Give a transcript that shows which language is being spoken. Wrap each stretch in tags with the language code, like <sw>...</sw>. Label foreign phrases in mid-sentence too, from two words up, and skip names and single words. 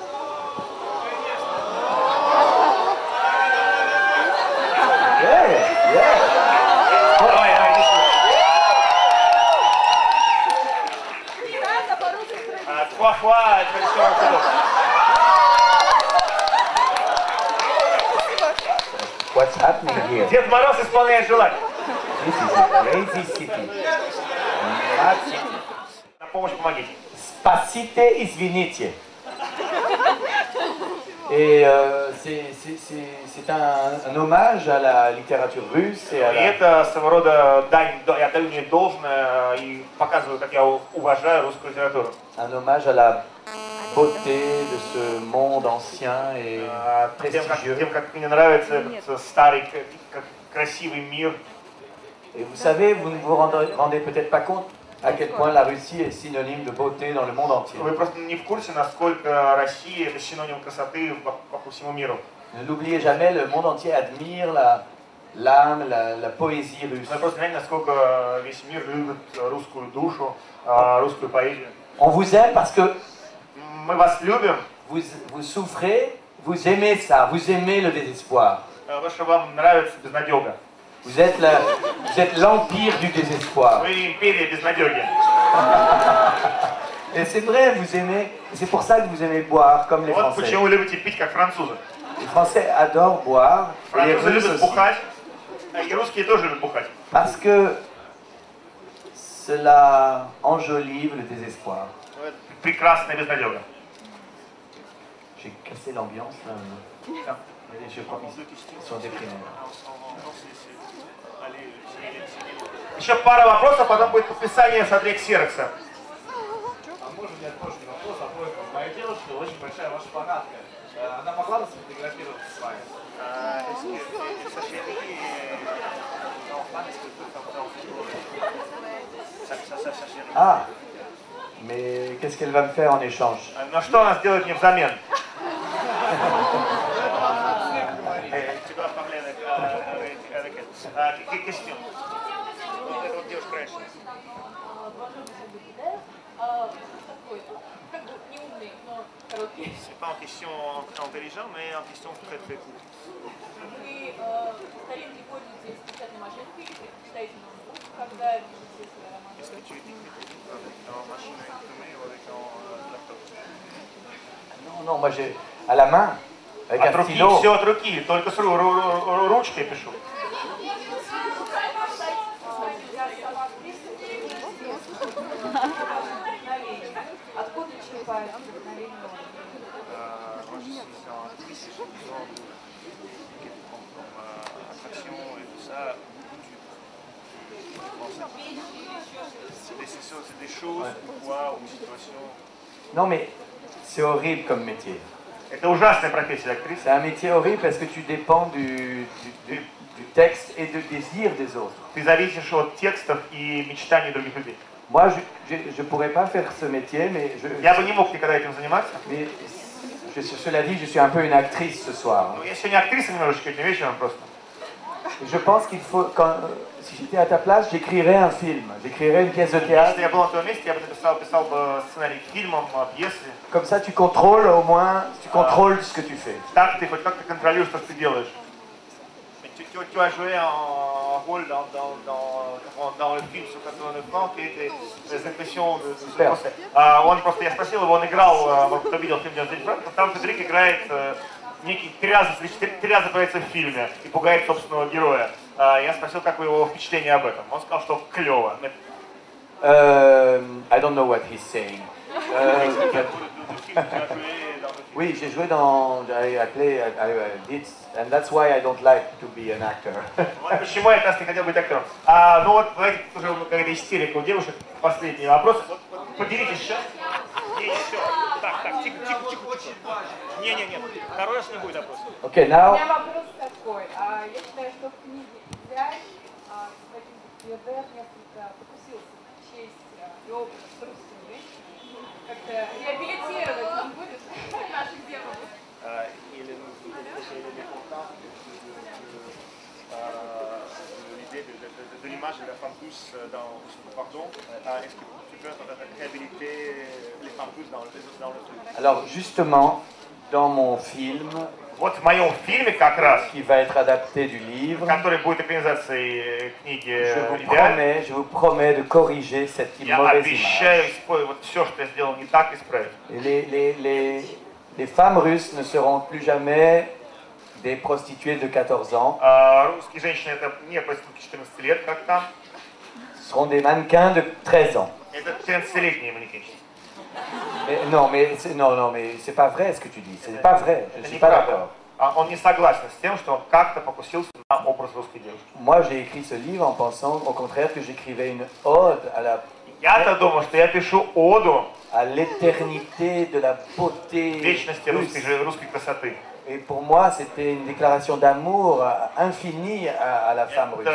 <fr>Trois fois,</fr> <en>What's happening here?</en> <ru>Дед Мороз исполняет желание.</ru> <en>This is a crazy city. Mad city.</en> <ru>На помощь помогите. Spasite извините.</ru> <fr>Et c'est un hommage à la littérature russe et à</fr> <ru>И</ru> <fr>la...</fr> <ru>это своего рода дань, я отдаю мне должное и показываю, как я уважаю русскую литературу.</ru> <fr>Un hommage à la beauté de ce monde ancien et prestigieux.</fr> <ru>Тем, как мне нравится этот старый, красивый мир.</ru> <fr>Et vous savez, vous ne vous rendez peut-être pas compte à quel point la Russie est synonyme de beauté dans le monde entier.</fr> <ru>Вы просто не в курсе, насколько Россия это синоним красоты по всему миру.</ru> <fr>Ne l'oubliez jamais, le monde entier admire l'âme, la poésie russe.</fr> <ru>Вы просто знаете, насколько весь мир любит русскую душу, русскую поэзию.</ru> <fr>On vous aime parce que</fr> <ru>Мы вас любим,</ru> <fr>vous souffrez, vous aimez ça, vous aimez le désespoir.</fr> <ru>потому что вам нравится безнадега.</ru> <fr>Vous êtes l'empire du désespoir.</fr> <ru>Вы империя безнадеги.</ru> <fr>Et c'est vrai, vous aimez C'est pour ça que vous aimez boire comme les</fr> <ru>Вот</ru> <fr>Français.</fr> <ru>почему вы любите пить, как французы.</ru> <fr>Les Français adorent boire, et les</fr> <ru>Французы</ru> <fr>Russes</fr> <ru>любят</ru> <fr>aussi.</fr> <ru>бухать, и русские тоже любят бухать.</ru> <fr>Parce que cela enjolive le désespoir.</fr> <ru>Ну, это прекрасная безнадега.</ru> <fr>J'ai cassé l'ambiance là. Je crois qu'ils sont déprimés.</fr> <ru>Еще пара вопросов, потом будет подписание с Андрей Ксерокса. А можно мне тоже вопрос о просьбе? Моя девушка очень большая ваша фанатка. Она могла бы сфотографироваться с вами?</ru> <fr>Ah, mais qu'est-ce qu'elle va me faire en échange?</fr> <ru>Но что она сделает мне взамен?</ru> <fr>Question.</fr> <ru>Это вот девушка раньше.</ru> <fr>C'est pas en question intelligent, mais en question très très courte.</fr> <ru>Вы старинки пользуетесь печатной машинкой или читаете ноутбук, когда пишете свои романы?</ru> <fr>Est-ce que tu écris en machine à imprimer ou avec un laptop? Non, non, moi j'ai à la main, avec</fr> <ru>От</ru> <fr>un</fr> <ru>руки,</ru> <fr>stylo.</fr> <ru>все от руки, только с ручкой пишу. Откуда черпают вдохновение?</ru> <fr>Moi je suis un triste genre de attraction et tout ça. C'est des choses, pourquoi, ou situations. Non mais c'est horrible comme métier.</fr> <ru>Это ужасная профессия актрисы.</ru> <fr>C'est un métier horrible parce que tu dépends du texte et du désir des autres.</fr> <ru>Ты зависишь от текстов и мечтаний других людей.</ru> <fr>Moi, je pourrais pas faire ce métier, mais</fr> <ru>Я бы не мог никогда этим заниматься.</ru> <fr>mais cela dit, je suis un peu une actrice ce soir.</fr> <ru>Но я сегодня актриса немножечко, этим вечером просто.</ru> <fr>Je pense qu'il faut, si j'étais à ta place, j'écrirais un film, j'écrirais une pièce de théâtre.</fr> <ru>Если я был на твоем месте, я бы написал бы сценарий к фильмам, пьесы.</ru> <fr>Comme ça, tu contrôles au moins, tu contrôles ce que tu fais.</fr> <ru>Так ты хоть как-то контролируешь то, что ты делаешь.</ru> <fr>Tu as joué un rôle dans le film sur 89 ans, quelles étaient les impressions de ce procès?</fr> <ru>Он просто, я спросил его, он играл, может, кто видел фильм 99 франков, там Федерик играет некий три раза появляется в фильме и пугает собственного героя. Я спросил, как вы его впечатление об этом. Он сказал, что клево.</ru> <en>I don't know what he's saying.</en> <fr>Oui, j'ai joué dans,</fr> <en>I did, and that's why I don't like to be an actor.</en> <ru>Почему я как раз не хотел быть актером? Ну вот, знаете, уже какая-то истерика у девушек. Последний вопрос. Поделитесь сейчас. Не, еще. Так, тихо. Не. Второй раз не будет вопрос.</ru> <en>Okay,</en> <ru>У</ru> <en>now.</en> <ru>меня вопрос такой. Я считаю, что в книге «Взять» господин Бердер несколько покусился на честь и опыт с русскими женщинами. Как-то реабилитировать он будет наших девушек.</ru> <fr>Или l'idée de l'image de la femme russe dans pardon, est-ce que tu peux réhabiliter les femmes russes dans le truc? Alors justement, dans mon film,</fr> <ru>Вот в моем фильме как раз,</ru> <fr>qui va être adapté du livre,</fr> <ru>который будет экранизацией книги</ru> <fr>je vous promets de corriger cette</fr> <ru>я</ru> <fr>mauvaise</fr> <ru>обещаю</ru> <fr>image.</fr> <ru>вот все, что я сделал не так, исправить.</ru> <fr>Et les femmes russes ne seront plus jamais des prostituées de 14 ans.</fr> <ru>Русские женщины это не проститутки 14 лет, как там.</ru> <fr>Ce seront des mannequins de 13 ans.</fr> <ru>Это 13-летние манекенщики.</ru> <fr>Non, mais c'est pas vrai ce que tu dis. C'est pas vrai. Je ne suis pas d'accord.</fr> <ru>Он не согласен с тем, что он как-то покусился на образ русской девушки.</ru> <fr>Moi, j'ai écrit ce livre en pensant, au contraire, que j'écrivais une ode</fr> <ru>Я-то думал, что я пишу оду</ru> <fr>à l'éternité de la beauté</fr> <ru>вечности</ru> <fr>russe.</fr> <ru>русской красоты.</ru> <fr>Et pour moi, c'était une déclaration d'amour infinie à la femme russe.</fr>